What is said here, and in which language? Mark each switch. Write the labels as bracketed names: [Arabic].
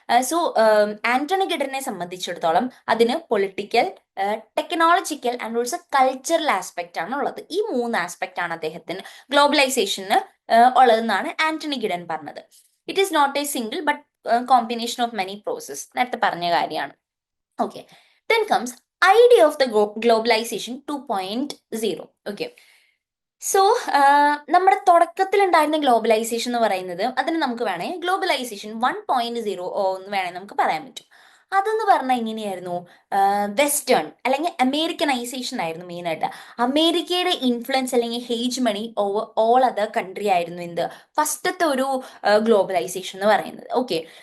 [Malayalam] So Antony ഗിഡനെ സംബന്ധിച്ചിടത്തോളം അതിന് [English] political, technological and also cultural aspect [Malayalam] ആണ് ഉള്ളത്. ഈ 3 ആസ്പെക്ട് ആണ് അദ്ദേഹത്തിന് ഗ്ലോബലൈസേഷന് ഉള്ളതെന്നാണ് ആന്റണി ഗിഡൻ പറഞ്ഞത്. [English] It is not a single but combination of many process. [Malayalam] നേരത്തെ പറഞ്ഞ കാര്യമാണ്. [English] Okay, then comes idea of the globalization 2.0. Okay. [Malayalam] So നമ്മുടെ തുടക്കത്തിൽ ഉണ്ടായിരുന്ന ഗ്ലോബലൈസേഷൻ എന്ന് പറയുന്നത് അതിന് നമുക്ക് വേണേൽ ഗ്ലോബലൈസേഷൻ 1.0 എന്ന് വേണേൽ നമുക്ക് പറയാൻ പറ്റും. അതെന്ന് പറഞ്ഞാൽ എങ്ങനെയായിരുന്നു? വെസ്റ്റേൺ അല്ലെങ്കിൽ അമേരിക്കനൈസേഷൻ ആയിരുന്നു മെയിനായിട്ട്. അമേരിക്കയുടെ ഇൻഫ്ലുവൻസ് അല്ലെങ്കിൽ ഹേജ് മണി [English] over all other country [Malayalam] ആയിരുന്നു എന്ത് ഫസ്റ്റത്തെ ഒരു ഗ്ലോബലൈസേഷൻ എന്ന് പറയുന്നത്. ഓക്കെ.